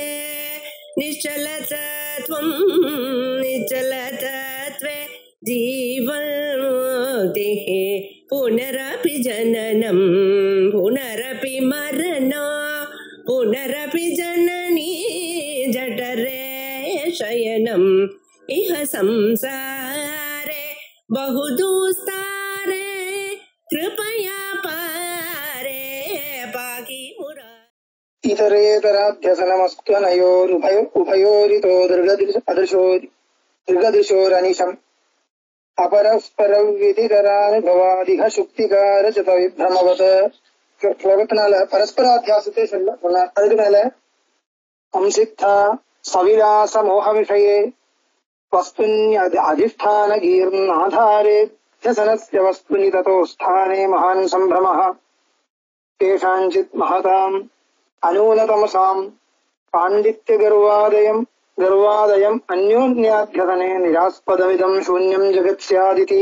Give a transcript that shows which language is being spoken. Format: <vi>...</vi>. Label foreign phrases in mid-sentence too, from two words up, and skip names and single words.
<sa>निश्चलतत्वं निश्चलतत्वे जीवन्मुक्तिः पुनरपि जननं पुनरपि मरणं पुनरपि जननी जठरे शयनम् इह संसारे बहुदुस्तारे कृपया पारे पाहि मुरा इतरेतराभ्यसनमस्त्वनयोरुभयोरितो दीर्घदृशोरनिशम् अपरस्परविधिकरानुभवादिह शुक्तिकारचितविभ्रमवत्</sa> <ta>ஸ்லோகத்தினால பரஸ்பராத்தியாசத்தை சொன்னார். அதுக்கு மேல</ta> <sa>संसिद्धा सविलास मोह विषये वस्तुन्य अधिष्ठान कीर्णाधारेत्यसनस्य वस्तुनि ततो स्थाने महान् सम्भ्रमः केषाञ्चित् महताम् अनूनतमसाम् पाण्डित्य गर्वादयम् अन्योन्याध्यतने निरास्पदमिदम् शून्यम् जगत् स्यादिति.</sa>